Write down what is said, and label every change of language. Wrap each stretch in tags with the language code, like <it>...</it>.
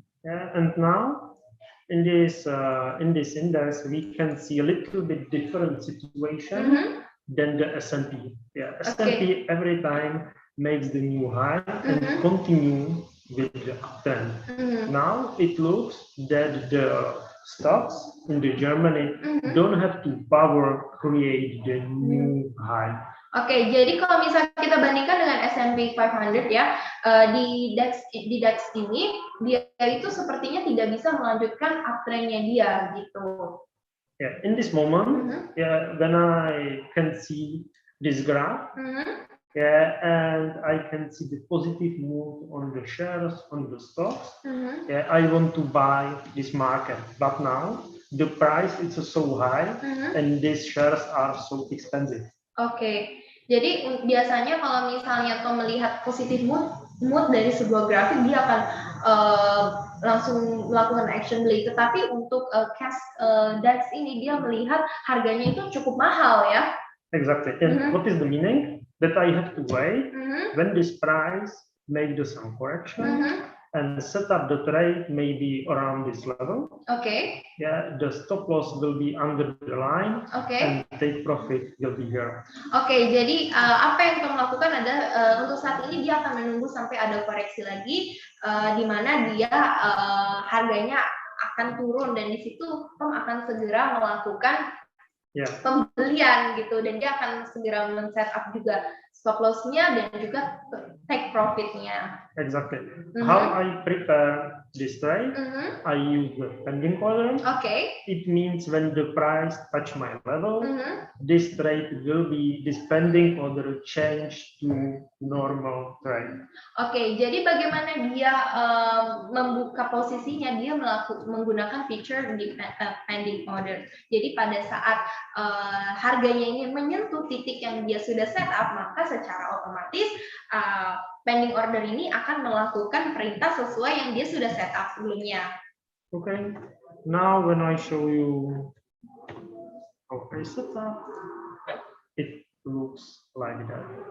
<en>And now in this index we can see a little bit different situation than the S&P. Yeah, S&P every time makes the new high and continue with the uptrend. Now it looks that the stocks in the Germany don't have to power create the new high.</en> <id>Oke, jadi kalau misalnya kita bandingkan dengan S&P 500 ya, di DAX ini dia itu sepertinya tidak bisa melanjutkan uptrendnya dia gitu.</id> <en>Yeah, in this moment, yeah, when I can see this graph, yeah, and I can see the positive move on the shares, on the stocks. Yeah, I want to buy this market, but now the price is so high, and these shares are so expensive.</en> <id>Oke, jadi biasanya kalau misalnya Tom melihat positif mood dari sebuah grafik, dia akan langsung melakukan action beli. Tetapi untuk cash DAX ini dia melihat harganya itu cukup mahal ya.</id> <en>Exactly. And what is the meaning? That I have to wait when this price make some correction and set up the trade maybe around this level. Okay. Yeah, the stop loss will be under the line. Okay. And take profit will be here.</en> <id>Okay, jadi apa yang Tom lakukan adalah untuk saat ini dia akan menunggu sampai ada koreksi lagi, di mana dia harganya akan turun, dan di situ Tom akan segera melakukan pembelian gitu, dan dia akan segera men-setup juga stop loss-nya dan juga take profit-nya.</id> <en>Exactly. How I prepare this trade? I use the pending order. Okay. It means when the price touch my level, this trade will be this pending order change to normal trade.</en> <id>Okay, jadi bagaimana dia membuka posisinya? Dia menggunakan feature di pending order. Jadi pada saat harganya ini menyentuh titik yang dia sudah set up, maka secara otomatis pending order ini akan melakukan perintah sesuai yang dia sudah set up sebelumnya.</id> <en>Okay, now when I show you how I set up, it looks like that.</en>